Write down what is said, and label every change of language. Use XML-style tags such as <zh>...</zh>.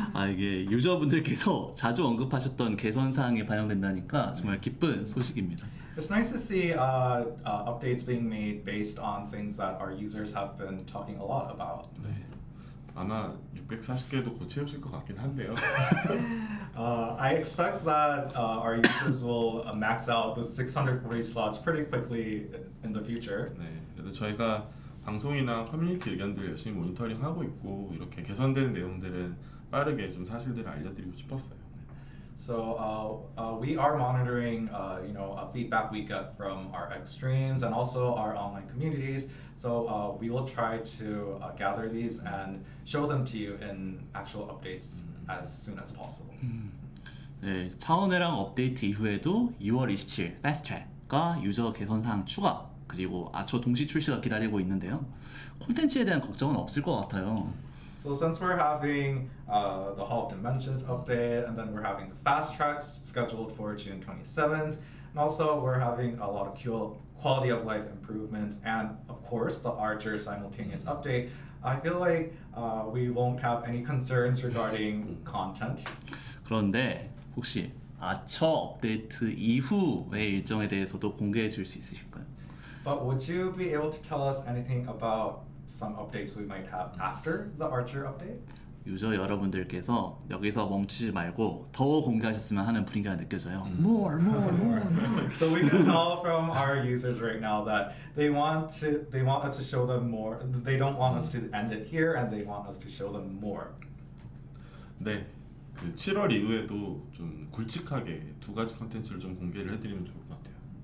<ko>이게 유저분들께서 자주 언급하셨던 개선 사항이 반영된다니까 정말 기쁜 소식입니다.</ko> <en>It's nice to see updates being made based on things that our users have been talking a lot about.</en> <ko>네, 아마 640개도 곧 채우실 것 같긴 한데요.</ko> <en>I expect that our users will max out the 640 slots pretty quickly in the future.</en> <ko>네, 그래도 저희가 방송이나 커뮤니티 의견들 열심히 모니터링하고 있고 이렇게 개선되는 내용들은 빠르게 좀 사실들을 알려드리고 싶었어요.</ko> <en>So we are monitoring, feedback we get from our ExStreams and also our online communities. So we will try to gather these and show them to you in actual updates as soon as possible.</en> <ko>네, 차원회랑 업데이트 이후에도 6월 27일 패스트 트랙과 유저 개선 사항 추가 그리고 아초 동시 출시가 기다리고 있는데요. 콘텐츠에 대한 걱정은 없을 것 같아요.</ko> <en>So since we're having the Hall of Dimensions update, and then we're having the fast tracks scheduled for June 27th, and also we're having a lot of quality of life improvements, and of course the Archer simultaneous update, I feel like we won't have any concerns regarding content.</en> <ko>그런데 혹시 아처 업데이트 이후의 일정에 대해서도 공개해 줄 수 있으실까요?</ko> <en>But would you be able to tell us anything about some updates we might have after the Archer update?</en> <ko>유저 여러분들께서 여기서 멈추지 말고 더 공개하셨으면 하는 분위기가 느껴져요.</ko> <en>More. So we can tell from our users right now that they want us to show them more. They don't want us to end it here, and they want us to show them more.</en> <ko>네, 그 7월 이후에도 좀 굵직하게 두 가지 컨텐츠를 좀 공개를 해드리면 좋을 것 같아요.</ko>